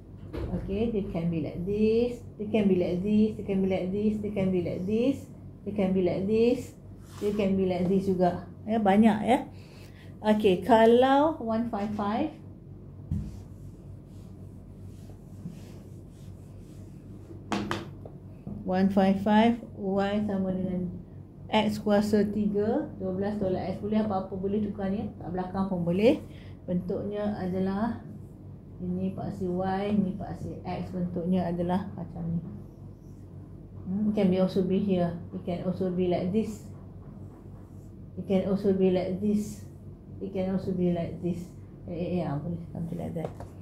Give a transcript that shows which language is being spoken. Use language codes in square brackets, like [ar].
[en] Okey, they can be like this, they can be like this, they can be like this, they can be like this, they can be like this, they can be like this juga. [ms] Ya, banyak ya. Okey, kalau 155, y sama dengan x kuasa 3, 12 tolak x, boleh apa-apa boleh tukar ni, kat belakang pun boleh. Bentuknya adalah ini paksi y, ini paksi x, bentuknya adalah macam ni. [en] It can be also be here, it can also be like this, it can also be like this, it can also be like this. [ms] Boleh [en] something like that.